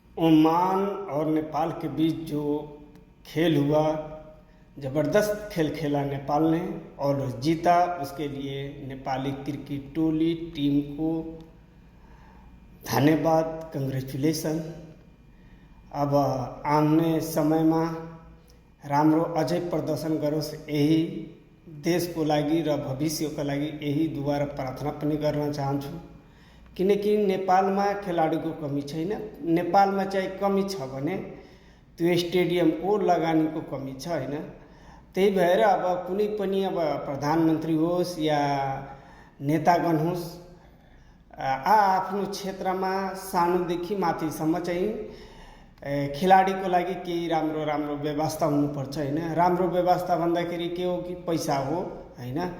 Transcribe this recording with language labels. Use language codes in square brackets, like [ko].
[hi] Oman और नेपाल के बीच जो खेल हुआ, ज़बरदस्त खेल खेला नेपाल ने और जीता। उसके लिए नेपाली क्रिकेट टोली टीम को धन्यवाद, कंग्रेचुलेसन। [ne] अब आउने समय में राम्रो अझै प्रदर्शन गरोस्, यही देशको लागि र भविष्यको लागि यही दुवारा प्रार्थना पनि गर्न चाहन्छु। किनकि नेपालमा खेलाडीको कमी छैन। नेपालमा चाहिँ कमी छ भने त्यो स्टेडियमको लगानीको कमी छ हैन। त्यही भएर अब कुनै पनि अब प्रधानमन्त्री होस् या नेतागण होस्, आफ्नो क्षेत्रमा सानोदेखि माथिसम्म चाहिँ खेलाडीको लागि केही राम्रो राम्रो व्यवस्था हुनुपर्छ हैन। राम्रो व्यवस्था भन्दाखेरि के हो कि पैसा हो हैन।